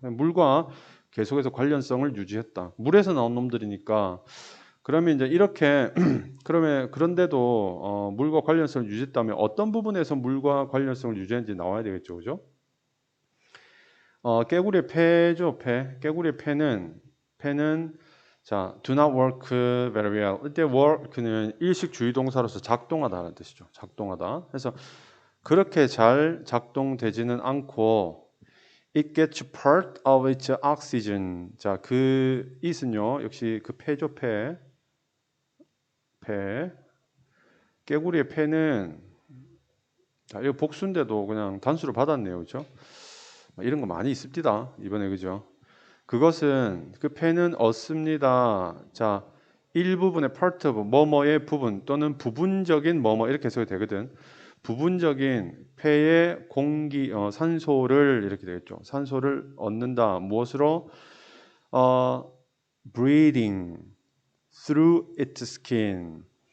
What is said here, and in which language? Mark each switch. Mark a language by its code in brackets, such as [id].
[ko] 물과 계속해서 관련성을 유지했다. 물에서 나온 놈들이니까 그러면 이제 이렇게 그런데도 물과 관련성을 유지했다면 어떤 부분에서 물과 관련성을 유지했는지 나와야 되겠죠, 그죠? 깨구리의 폐죠, 폐. 깨구리의 폐는 [en] 자, do not work very well. [ko] 이때 work는 일식 주의 동사로서 작동하다는 뜻이죠. 작동하다. 그래서 그렇게 잘 작동되지는 않고 [en] it gets part of its oxygen. [ko] 자, 그 it은요. 역시 그 폐죠, 폐. 깨구리의 폐는 자, 이거 복수인데도 그냥 단수를 받았네요. 그렇죠? 이런 거 많이 있습니다. 이번에 그죠? 그것은 그 폐는 얻습니다. 자, 일부분의 part of 뭐뭐의 부분 또는 부분적인 뭐뭐 이렇게 해석이 되거든. 부분적인 폐의 공기 산소를 이렇게 되겠죠. 산소를 얻는다. 무엇으로? [en] breathing through its skin.